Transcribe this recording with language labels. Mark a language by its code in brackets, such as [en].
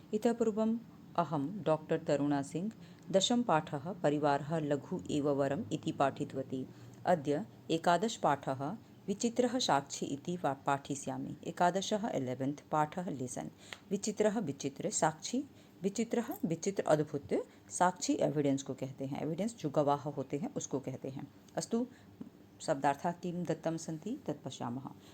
[sa] इतः पूर्वम् अहं डॉक्टर तरुणा सिंह दशमपाठः परिवारः लघु एव वरम् इति पाठितवती। अद्य एकादशपाठः विचित्रः साक्षी इति पाठिष्यामि। एकादशः 11th पाठः लेसन विचित्रः विचित्र साक्षी विचित्रः विचित्र अद्भुत साक्षी [hi] एविडेंस को कहते हैं। एविडेंस जो गवाह होते हैं उसको कहते हैं। [sa] अस्तु शब्दार्थाः किं दत्तं सन्ति तत् पश्यामः।